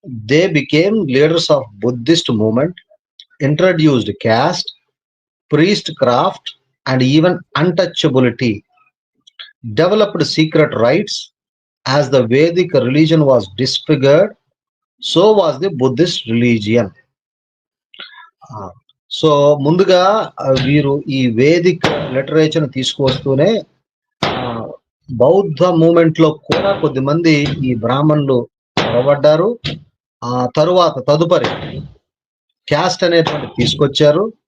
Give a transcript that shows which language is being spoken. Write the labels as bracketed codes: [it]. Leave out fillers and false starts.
[en] They became leaders of Buddhist movement, introduced caste, priestcraft and even untouchability, developed secret rites. As the Vedic religion was disfigured, so was the Buddhist religion. [te] So ముందుగా వీరు ఈ Vedic literature తీసుకువస్తూనే బౌద్ధ moment లో కూడా కొద్దిమంది ఈ బ్రాహ్మణులు పొరబడ్డారు. ఆ తదుపరి క్యాస్ట్ అనేటువంటి తీసుకొచ్చారు.